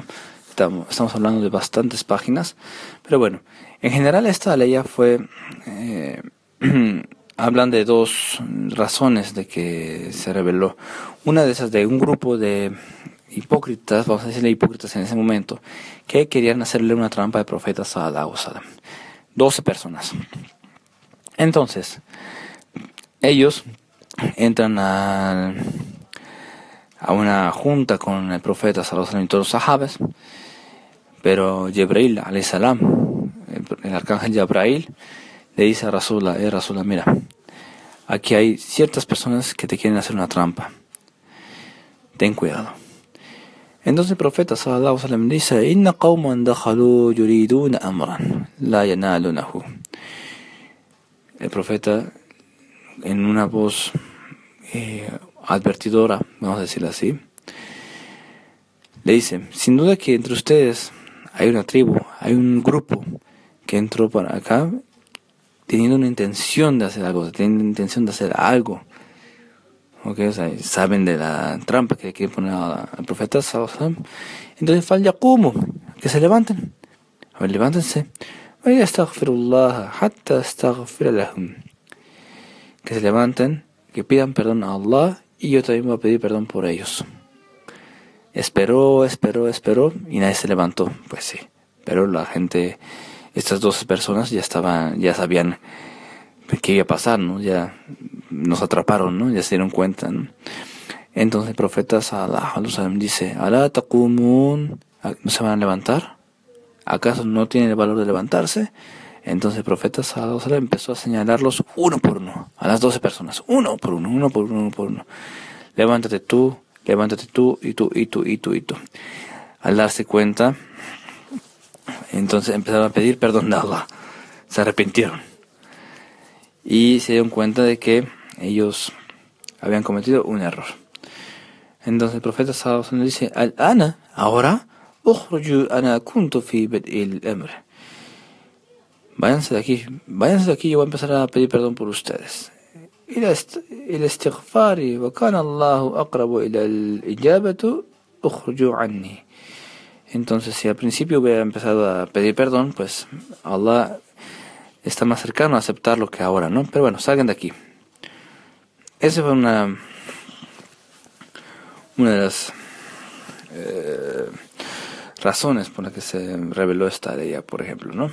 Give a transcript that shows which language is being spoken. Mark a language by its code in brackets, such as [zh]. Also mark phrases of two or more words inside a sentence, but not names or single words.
[es] Estamos hablando de bastantes páginas, pero bueno, en general esta ley fue, hablan de dos razones de que se reveló. Una de esas de un grupo de hipócritas, vamos a decirle hipócritas en ese momento, que querían hacerle una trampa al profeta [ar] صلى الله عليه وسلم. [es] 12 personas. Entonces, ellos entran a una junta con el profeta [ar] صلى الله عليه وسلم [es] y todos los sahabas, pero Jibril [ar] عليه السلام, [es] el arcángel Jibril, le dice a Rasulullah, Rasulullah, mira, aquí hay ciertas personas que te quieren hacer una trampa, ten cuidado. Entonces el profeta [ar] صلى الله عليه وسلم dice, إن قوما دخلوا يريدون أمرا لا ينالونه. [es] El profeta, en una voz advertidora, vamos a decirlo así, le dice, sin duda que entre ustedes hay una tribu, hay un grupo que entró para acá teniendo una intención de hacer algo, Okay, o sea, saben de la trampa que quiere poner al profeta [ar] صلى الله عليه وسلم. [es] Entonces falyaqumu, que se levanten. A ver, levántense. [ar] يستغفروا الله حتى أستغفر لهم. [es] Que se levanten, que pidan perdón a Allah y yo también voy a pedir perdón por ellos. Esperó y nadie se levantó. Pues sí, pero la gente, estas 12 personas ya sabían qué iba a pasar, ¿no? Ya nos atraparon, ¿no? Ya se dieron cuenta, ¿no? Entonces el profeta [ar] صلى الله عليه وسلم [es] dice, [ar] ¿ألا تقومون? [es] ¿No se van a levantar? ¿Acaso no tienen el valor de levantarse? Entonces el profeta [ar] صلى الله عليه وسلم [es] empezó a señalarlos uno por uno, a las 12 personas, uno por uno. Levántate tú, y tú. Al darse cuenta, entonces empezaron a pedir perdón de Allah. Se arrepintieron. Y se dieron cuenta de que ellos habían cometido un error. Entonces el profeta [ar] صلى الله عليه وسلم [es] dice, Al-ana, ahora, [ar] اخرجوا أنا كنت في بدء الأمر. [es] Váyanse de aquí, yo voy a empezar a pedir perdón por ustedes. [ar] الاستغفار وكان الله أقرب إلى الإجابة اخرجوا عني. [es] Entonces, si al principio hubiera empezado a pedir perdón, pues Allah está más cercano a aceptarlo que ahora, ¿no? Pero bueno, salgan de aquí. Esa fue una de las razones por las que se reveló esta ley, por ejemplo, ¿no?